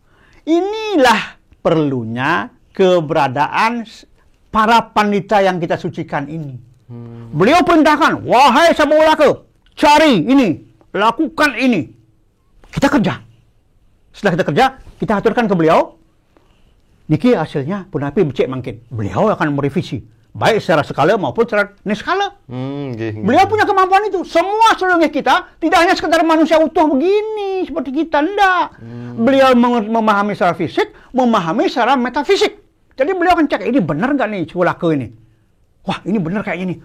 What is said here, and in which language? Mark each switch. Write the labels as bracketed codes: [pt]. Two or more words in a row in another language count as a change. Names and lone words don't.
[id] Inilah perlunya keberadaan para pandita yang kita sucikan ini. Beliau perintahkan, wahai Sabawalaka, cari ini, lakukan ini. Kita kerja. Setelah kita kerja, kita aturkan ke beliau. Niki hasilnya [ban] punapi becek [id] mungkin. Beliau akan merevisi, baik secara skala maupun secara niskala. Beliau punya kemampuan itu. Semua seluruhnya kita tidak hanya sekedar manusia utuh begini seperti kita, enggak. Beliau memahami secara fisik, memahami secara metafisik. Jadi beliau akan cek ini benar nggak nih Ciwalaka ini. Wah, ini benar kayaknya nih.